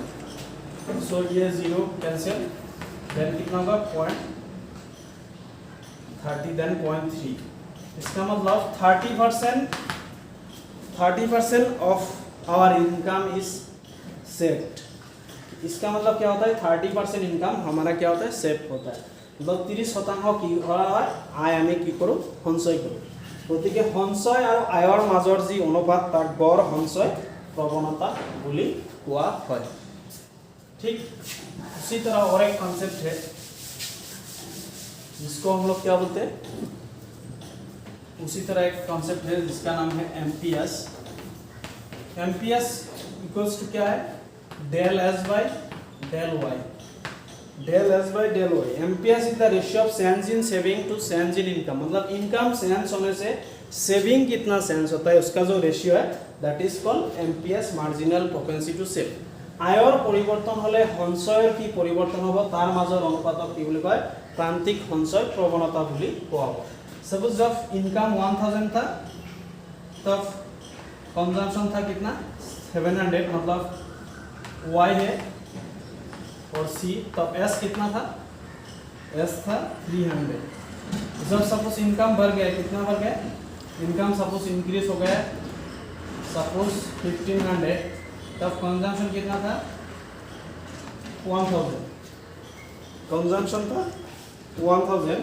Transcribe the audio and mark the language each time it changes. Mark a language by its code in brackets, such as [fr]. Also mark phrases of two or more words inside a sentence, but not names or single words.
[hi] सो ये 0 कैंसिल, देन कितना होगा 0.30, देन 0.3। इसका मतलब [en] 30% of our income is saved. [hi] इसका मतलब क्या होता है 30% इनकम हमारा क्या होता है सेव होता है। [as] मतलब 30% কি হয় আয় আমি কি কৰো সঞ্চয় কৰো। গতিকে সঞ্চয় আৰু আয়ৰ মাজৰ যি অনুপাত তাক গড় সঞ্চয় प्रवणता বুলি কোৱা হয়। [hi] ठीक उसी तरह और एक कॉन्सेप्ट है जिसको हम लोग क्या बोलते हैं, उसी तरह एक कॉन्सेप्ट है जिसका नाम है एमपीएस। [en] MPS equals to [hi] क्या है [en] del S by del Y। del S by del Y। MPS is the ratio of change in saving to change in income। [hi] मतलब [en] income change [hi] होने से सेविंग कितना चेंज होता है उसका जो रेशियो है [en] that is called MPS, marginal propensity to save. [as] आयर परिवर्तन হলে সঞ্চয়ৰ কি পৰিৱৰ্তন হ'ব তাৰ মাজৰ অনুপাতক কি বুলি কয় প্ৰান্তিক সঞ্চয় প্ৰৱণতা বুলি কোৱা হয়। [hi] सपोज जब इनकम 1000 था तब कंजम्पशन था कितना 700, मतलब Y है और C, तब S कितना था, S था 300। जब सपोज इनकम बढ़ गया, कितना बढ़ गया इनकम, [en] suppose increase [hi] हो गया सपोज 1500, तब कंजम्पशन कितना था 1000, कंजम्पशन था 1000।